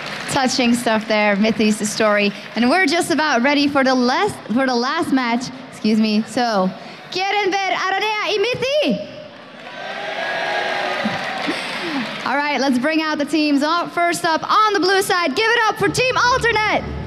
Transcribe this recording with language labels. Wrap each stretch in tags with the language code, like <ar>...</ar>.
<en>Touching stuff there, Mithy's story. And we're just about ready for the last match. Excuse me.</en> <es>So, ¿quieren ver Aranea y Mithy?</es> <en>All right, let's bring out the teams. First up on the blue side, give it up for Team Alternate.</en>